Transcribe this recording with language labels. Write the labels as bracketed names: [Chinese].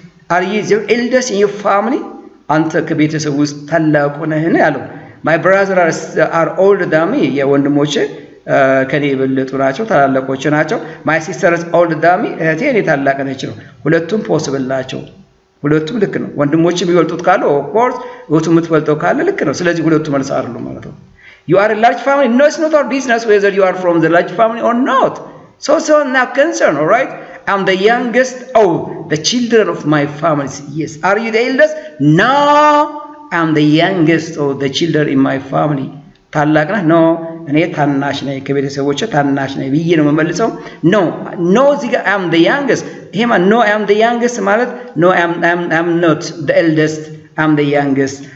[English] Are you the eldest in your family? [Amharic] አንተ ከቤተሰብ ውስጥ ታላቁ ነህን ያለው [English] My brothers are older than me. [Amharic] የወንድሞቼ ከኔ የበለጡ ናቸው ታላላቆች ናቸው [English] My sisters older than me. [Amharic] እህቴ እኔ ታላቅ ነች ነው ሁለቱም ፖሲብል ናቸው ሁለቱም ልክ ነው ወንድሞች የሚበልጡት ካለ [English] of course [Amharic] እህቱ የምትበልጠው ካለ ልክ ነው ስለዚህ ሁለቱ መልስ አይደሉም ማለት ነው [English] You are a large family. No, it's not our business whether you are from the large family or not. So not concerned, all right? I'm the youngest of the children of my family. Yes. Are you the eldest? No, I'm the youngest of the children in my family. [Amharic] ታላቅ ነህ? [English] No, [Amharic] እኔ ታናሽ ነኝ ከቤተሰቦቼ ታናሽ ነኝ ብዬ ነው የምመልሰው [English] No [Amharic] እዚህ ጋር [English] I'm the youngest [Amharic] ይሄማ [English] No, I'm the youngest [Amharic] ማለት [English] No, I'm not the eldest. I'm the youngest.